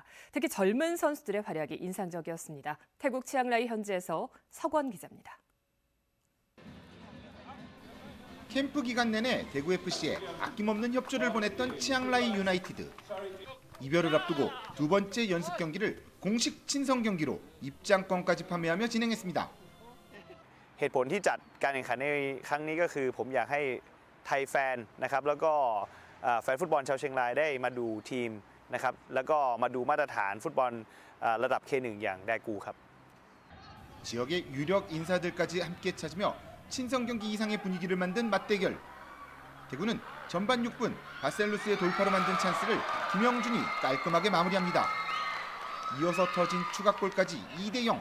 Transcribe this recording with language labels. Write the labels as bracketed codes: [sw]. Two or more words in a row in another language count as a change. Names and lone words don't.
[ko] 특히 젊은 선수들의 활약이 인상적이었습니다. 태국 치앙라이 현지에서 석원 기자입니다. 캠프 기간 내내 대구FC에 아낌없는 협조를 보냈던 치앙라이 유나이티드. 이별을 앞두고 두 번째 연습 경기를 공식 친선 경기로 입장권까지 판매하며 진행했습니다. [th] เหตุผลที่จัดการแข่งขันในครั้งนี้ก็คือผมอยากให้ไทยแฟนนะครับแล้วก็แฟนฟุตบอลชาวเชียงรายได้มาดูทีมนะครับแล้วก็มาดูมาตรฐานฟุตบอลระดับ K1 อย่างแดกูครับ [ko] 지역의 유력 인사들까지 함께 찾으며 친선 경기 이상의 분위기를 만든 맞대결. 대구는 전반 6분 바셀루스의 돌파로 만든 찬스를 김영준이 깔끔하게 마무리합니다. 이어서 터진 추가골까지 2대0.